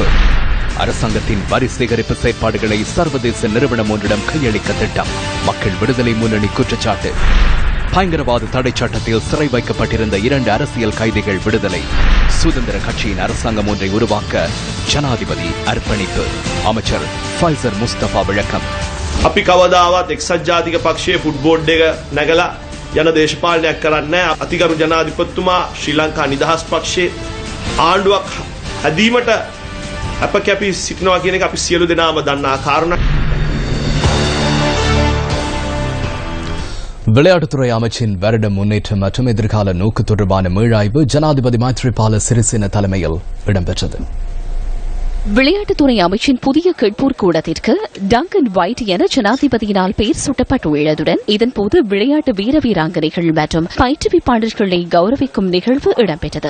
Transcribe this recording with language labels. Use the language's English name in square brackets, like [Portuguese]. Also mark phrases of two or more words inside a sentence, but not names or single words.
[Tamil] அரசாங்கத்தின் வரி சேகரிப்பு செயற்பாடுகளை சர்வதேச நிறுவனம் ஒன்றிடம் கையளிக்க திட்டம். மக்கள் விடுதலை முன்னணி குற்றச்சாட்டு. பயங்கரவாத தடை சட்டத்தில் சிறை வைக்கப்பட்டிருந்த 2 அரசியல் கைதிகள் விடுதலை. சுதந்திர கட்சியின் அரசாங்கம் ஒன்றை உருவாக்க ஜனாதிபதி அர்ப்பணிப்பு. அமைச்சர் ஃபைசர் முஸ்தபா விளக்கம். [Sinhala] අපි කවදාවත් එක්සත් ජාතික පක්ෂයේ ෆුට්බෝඩ් එක නැගලා යන දේශපාලනයක් කරන්නේ නැහැ. අතිගරු ජනාධිපතිතුමා ශ්‍රී ලංකා නිදහස් පක්ෂයේ ආණ්ඩුවක් හැදීමට අප කැපී සිටිනවා කියන එක අපි සියලු දෙනාම දන්නා කාරණා. [Tamil] விளையாட்டுத்துறை அமைச்சின் வருட முன்னேற்றம் மற்றும் எதிர்கால நோக்கு தொடர்பான மீளாய்வு ஜனாதிபதி மைத்ரிபால சிறிசேன தலைமையில் இடம்பெற்றது. விளையாட்டுத்துறை அமைச்சின் புதிய கேட்போர் கூடத்திற்கு டங்கன் வைட் என ஜனாதிபதியினால் பெயர் சூட்டப்பட்டுள்ளதுடன் இதன்போது விளையாட்டு வீர வீராங்கனைகள் மற்றும் பயிற்றுவிப்பாளர்களை கௌரவிக்கும் நிகழ்வு இடம்பெற்றது.